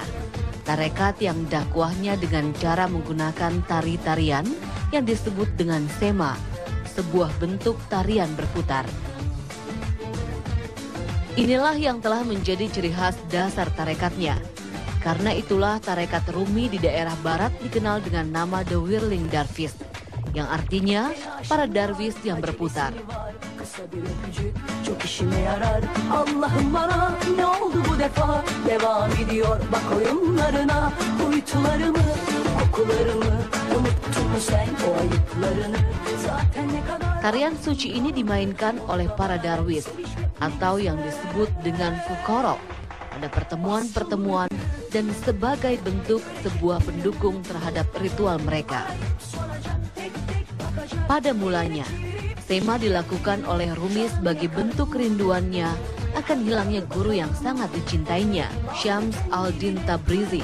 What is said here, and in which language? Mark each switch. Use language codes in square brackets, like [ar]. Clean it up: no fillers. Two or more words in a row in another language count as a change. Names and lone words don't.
[id] Tarekat yang dakwahnya dengan cara menggunakan tari-tarian yang disebut dengan sema, sebuah bentuk tarian berputar. Inilah yang telah menjadi ciri khas dasar tarekatnya. Karena itulah tarekat Rumi di daerah barat dikenal dengan nama The Whirling Dervish, yang artinya para darwis yang berputar. [tr] Bir öpücük çok işime yarar. Allah'ım bana ne oldu bu defa? Devam ediyor bak oyunlarına. Kuytularımı, kokularımı unuttun mu sen o ayıplarını? Zaten ne kadar... [id] Tarian suci ini dimainkan oleh para darwis atau yang disebut dengan fuqara pada pertemuan-pertemuan dan sebagai bentuk sebuah pendukung terhadap ritual mereka. Pada mulanya, sema dilakukan oleh Rumi sebagai bentuk kerinduannya akan hilangnya guru yang sangat dicintainya, Syams al-Din Tabrizi.